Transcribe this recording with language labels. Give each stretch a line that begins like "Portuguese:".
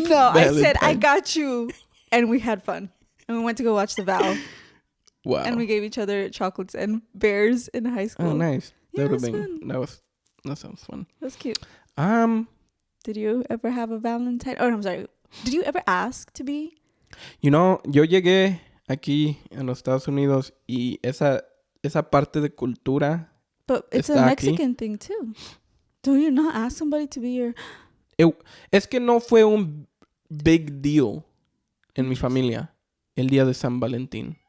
English: No, Valentine. I said, I got you. And we had fun. And we went to go watch The Vow. Wow. And we gave each other chocolates and bears in high school. Oh, nice. Yeah, that was fun. That sounds fun. That was cute. Did you ever have a Valentine? Oh, no, I'm sorry. Did you ever ask to be? You know,
Spanish: yo llegué aquí en los Estados Unidos y esa parte de cultura.
English: But it's a Mexican thing too. Do you not ask somebody to be your?
Spanish: Es que no fue un
English: big deal
Spanish: en mi familia el día de San Valentín.